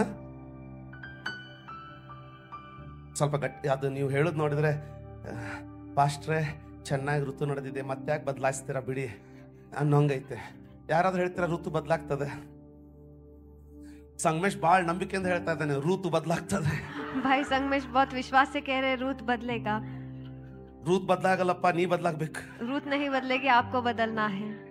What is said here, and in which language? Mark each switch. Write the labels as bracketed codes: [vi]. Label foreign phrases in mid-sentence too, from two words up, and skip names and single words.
[kn] ಸ್ವಲ್ಪ ಗಟ್ಟಿ ಅದು ನೀವು ಹೇಳೋದು ನೋಡಿದ್ರೆ, ಪಾಸ್ಟ್ರೆ ಚೆನ್ನಾಗಿ ಋತು ನಡೆದಿದೆ, ಮತ್ತೆ ಯಾಕೆ ಬದಲಾಯಿಸ್ತೀರಾ ಬಿಡಿ ಅನ್ನೋಂಗೈತೆ. ಯಾರಾದ್ರೂ ಹೇಳ್ತೀರಾ ಋತು ಬದಲಾಗ್ತದೆ? ಸಂಗಮೇಶ್ ಬಾಳ್ ನಂಬಿಕೆಯಿಂದ ಹೇಳ್ತಾ ಇದ್ದಾನೆ, ಋತು ಬದಲಾಗ್ತದೆ. [hi] भाई संगमेश बहुत विश्वास से कह रहे रूत बदलेगा. [kn] ಋತು ಬದಲಾಗಲ್ಲಪ್ಪ, ನೀ ಬದಲಾಗ್ಬೇಕು. [hi] रूत नहीं बदलेगी, आपको बदलना है.